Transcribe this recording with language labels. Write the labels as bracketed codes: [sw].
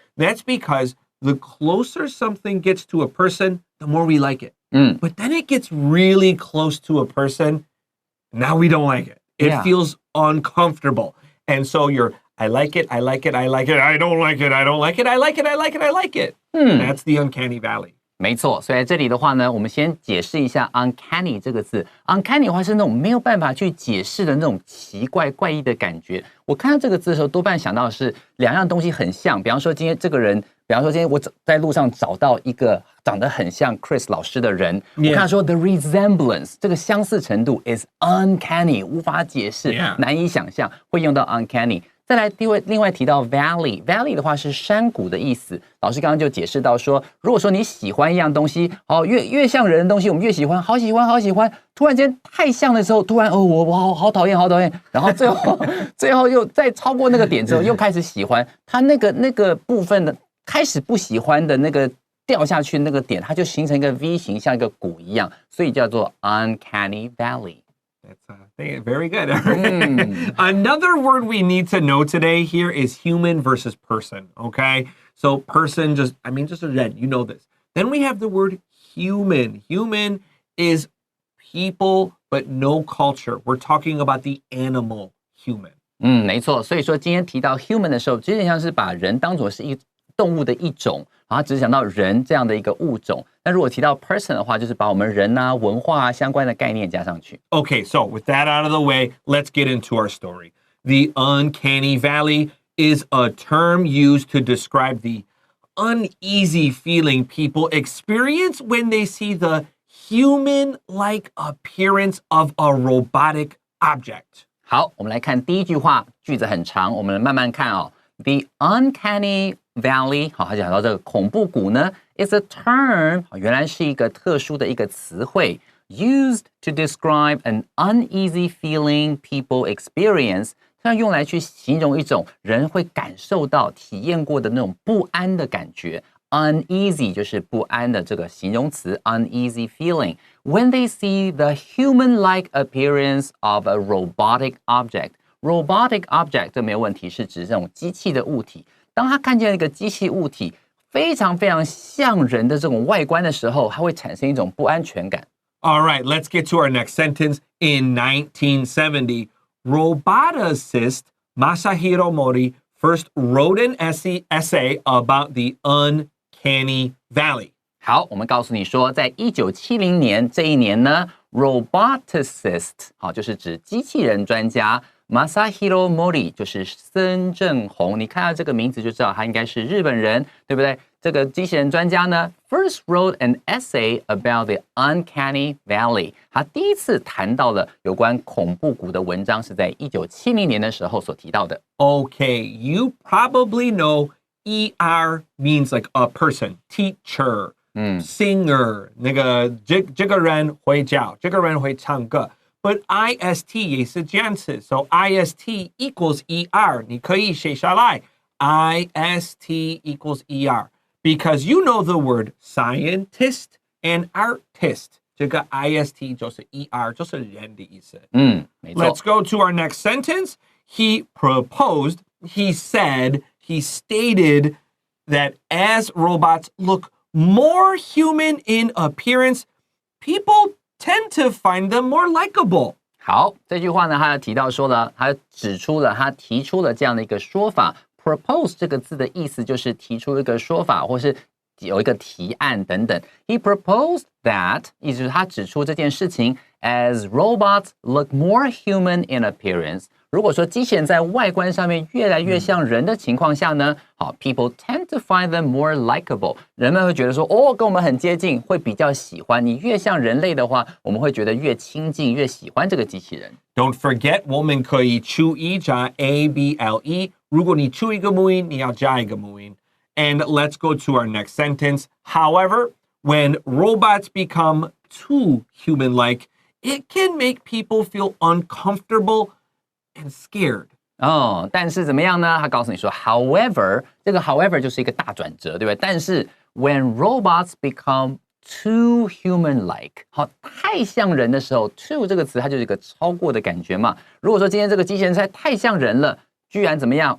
[en] That's because the closer something gets to a person, the more we like it. But then it gets really close to a person, now we don't like it. It feels uncomfortable. And so I like it, I like it, I like it, I don't like it, I don't like it, I like it, I like it, I like it. That's the uncanny valley. [zh] 没错，所以在这里的话呢，我们先解释一下 uncanny 这个字。 uncanny 的话是那种没有办法去解释的那种奇怪怪异的感觉。我看到这个字的时候，多半想到的是两样东西很像。比方说今天这个人，比方说今天我在路上找到一个长得很像 Chris 老师的人，我看他说 [en] the resemblance [zh] 这个相似程度 [en] is uncanny [zh] 无法解释，难以想象，会用到 uncanny。再来另外提到 valley 的话是山谷的意思。老师刚刚就解释到说，如果说你喜欢一样东西，越像人的东西，我们越喜欢，好喜欢。突然间太像的时候，突然我好讨厌，然后最后又再超过那个点之后，又开始喜欢。它那个部分的开始不喜欢的那个掉下去那个点，它就形成一个 V 型，像一个谷一样，所以叫做 Uncanny Valley。 [en] That's very good. Another word we need to know today here is human versus person, okay? So person just a人, you know this. Then we have the word human. Human is people but no culture. We're talking about the animal human. [zh] 没错。所以说今天提到 human 的时候，有点像是把人当作是动物的一种，然后只是讲到人这样的一个物种。那如果提到 person 的话，就是把我们人啊、文化啊相关的概念加上去。 [en] Okay, so with that out of the way, let's get into our story. The Uncanny Valley is a term used to describe the uneasy feeling people experience when they see the human-like appearance of a robotic object. [zh] 好，我们来看第一句话，句子很长，我们慢慢看哦。 [en] The Uncanny Valley， [zh] 好，它讲到这个恐怖谷呢 ， [en] is a term， [zh] 原来是一个特殊的一个词汇 ， [en] used to describe an uneasy feeling people experience， [zh] 它用来去形容一种人会感受到、体验过的那种不安的感觉。 Uneasy 就是不安的这个形容词 [en] uneasy feeling. When they see the human-like appearance of a robotic object. [zh] Robotic object 这没有问题，是指这种机器的物体。当他看见一个机器物体非常像人的这种外观的时候，它会产生一种不安全感。 [en] All right, let's get to our next sentence. In 1970, roboticist Masahiro Mori first wrote an essay about the Uncanny Valley. [zh] 好，我们告诉你说，在1970年这一年呢 ，roboticist 好就是指机器人专家 Masahiro Mori 就是森正弘。你看到这个名字就知道他应该是日本人，对不对？这个机器人专家呢 [en] ，first wrote an essay about the Uncanny Valley。 [zh] 他第一次谈到了有关恐怖谷的文章，是在1970年的时候所提到的。 [en] Okay, you probably know ER means like a person, teacher, singer, [zh] 那个这个人会教，这个人会唱歌。 [en] But IST [zh] 也是这样子 [en] so IST equals ER. [zh] 你可以写下来 IST equals ER. [en] Because you know the word scientist and artist. [zh] 这个 IST 就是 ER, 就是人的意思。没错。 [en] Let's go to our next sentence. He proposed, he said, he stated that as robots look more human in appearance, people tend to find them more likable. [zh] 好，这句话呢，他提到说了，他指出了，他提出了这样的一个说法。 Propose 这个字的意思就是提出一个说法，或是有一个提案等等。 [en] He proposed that， [zh] 意思是他指出这件事情 [en] as robots look more human in appearance。 [zh] 如果说机器人在外观上面越来越像人的情况下呢，好 ， [en] people tend to find them more likable。 [zh] 人们会觉得说，跟我们很接近，会比较喜欢。你越像人类的话，我们会觉得越亲近，越喜欢这个机器人。 [en] Don't forget, [zh] 我们可以注意加 able. 如果你出一个母音，你要加一个母音。 [en] And let's go to our next sentence. However, when robots become too human-like, it can make people feel uncomfortable and scared. [zh] 但是怎么样呢？他告诉你说 ，however， 这个 however 就是一个大转折，对不对？但是 [en] when robots become too human-like， [zh] 好，太像人的时候 ，too 这个词它就是一个超过的感觉嘛。如果说今天这个机器人太像人了，居然怎么样？